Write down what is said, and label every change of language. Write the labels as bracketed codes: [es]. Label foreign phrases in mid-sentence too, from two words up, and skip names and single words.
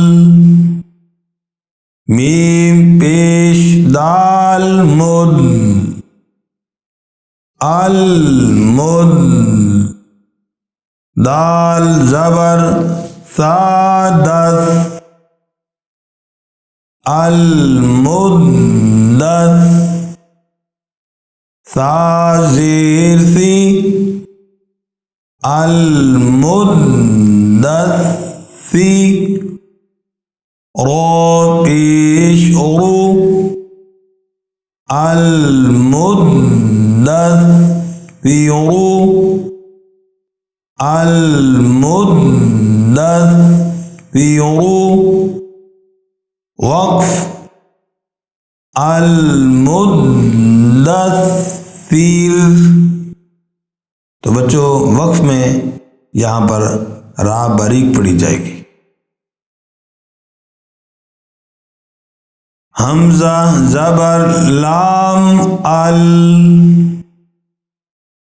[ur] میم پیش دال مد، ال مد، دال زبر ثادس، المدثس، ثا زیر ثی, المدثی، رو پیش رو, [ar] المدثرُ، المدثرُ، وقف المدثر. [ur] تو بچو وقف میں یہاں پر را باریک پڑھی جائے گی. ہمزہ زبر لام ال,